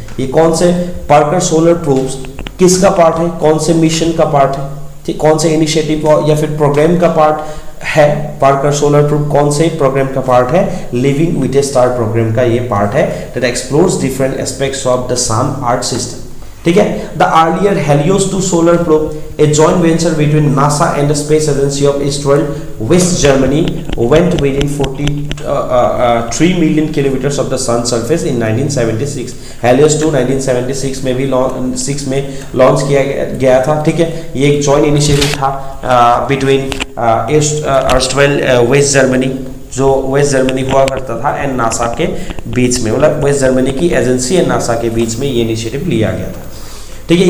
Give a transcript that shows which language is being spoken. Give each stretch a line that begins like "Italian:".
Hindi: ये कौन से पार्कर सोलर प्रोब्स किसका पार्ट है, कौन से मिशन का पार्ट है, ठीक, कौन से इनिशिएटिव या फिर प्रोग्राम का पार्ट है। पार्कर सोलर प्रोब कौन से प्रोग्राम का पार्ट है, living with A star programme का ये पार्ट है
English: that explores different aspects of the sun earth system,
Hindi: ठीक है।
English: The earlier Helios 2 solar probe, a joint venture between NASA and the space agency of Eastwell, West Germany, went within 43 million kilometers of the sun's surface in 1976.
Hindi: Helios 2 1976 में भी launch किया गया था, ठीक है। ये एक जॉइंट इनिशिएटिव था बिटवीन Eastwell वेस्ट जर्मनी, जो वेस्ट जर्मनी हुआ करता था, एंड नासा के बीच में, मतलब वेस्ट जर्मनी की एजेंसी एंड नासा के बीच में ये इनिशिएटिव लिया गया था, ठीक है।